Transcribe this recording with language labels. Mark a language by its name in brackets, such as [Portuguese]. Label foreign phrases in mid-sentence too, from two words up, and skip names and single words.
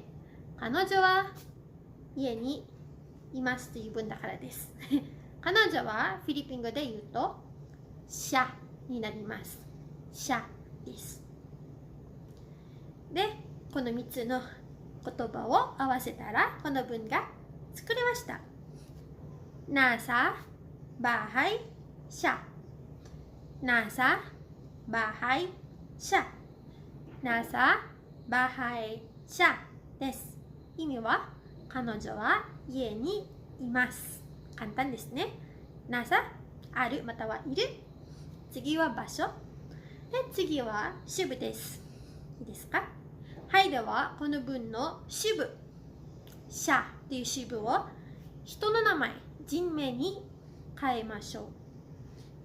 [Japanese] 彼女は家にいますという文だからです。彼女はフィリピン語で言うとシャになります。シャです。で、この3つの言葉を合わせたらこの文が作れました。 [Filipino] nasa bahay siya. nasa bahay siya. nasa bahay siya [Japanese] です。意味は彼女は家にいます。簡単ですね。nasa あるまたはいる。次は場所。で次は支部です。いいですか？はい、ではこの文の支部、社という支部を人の名前、人名に変えましょう。